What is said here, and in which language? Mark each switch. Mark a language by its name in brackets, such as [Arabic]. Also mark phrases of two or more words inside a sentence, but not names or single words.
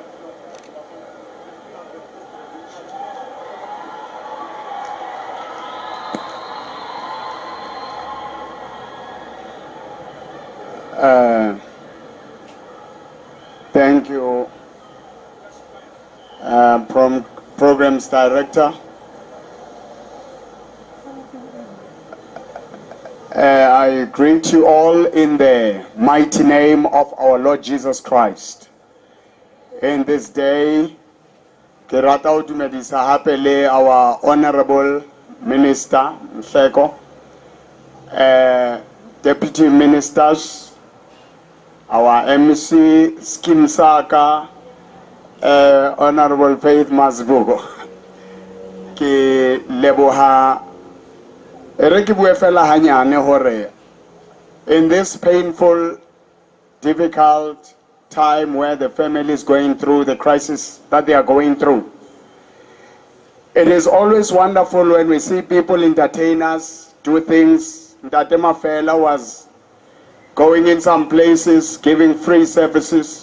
[English] Thank you, Programs Director. I greet you all in the mighty name of our Lord Jesus Christ. In this day, [Southern Sotho] ke rata ho dumedisa hape le [English] our Honorable Minister Mhleko, Deputy Ministers, our MC Skim Saka, Honorable Faith Masbugo. [Southern Sotho] Ke leboha re ke bue fela hanyane hore [English] in this painful, difficult time where the family is going through the crisis that they are going through, it is always wonderful when we see people entertain us, do things. That Mafela was going in some places, giving free services.